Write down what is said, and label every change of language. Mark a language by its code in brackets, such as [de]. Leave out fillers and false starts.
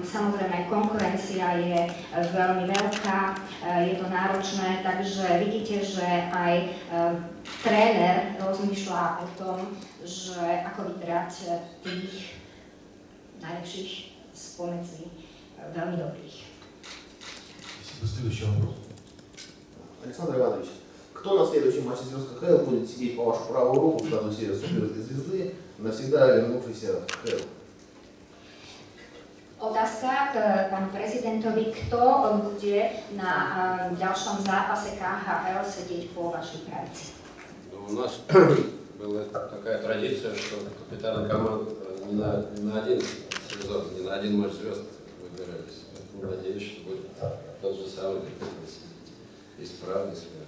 [sk] Samozrejme, konkurencia je veľmi veľká, je to náročné, takže vidíte, že aj tréner rozmýšľa o tom, že ako vybrať tých najlepších spomedzi veľmi dobrých. [ru] Следующий вопрос. Александр Иванович, кто на следующем матче звезд КХЛ будет сидеть по вашу правую руку в статусе суперзвезды звезды, навсегда вернувшейся в КХЛ? [sk] Otázka k pánu prezidentovi, kto bude na ďalšom zápase KHL sedieť po vašej pravici? [ru] У нас была такая традиция, что капитаны команд не на один сезон, не на один матч звезд выбирались. Поэтому надеюсь, что будет тот же самый исправность.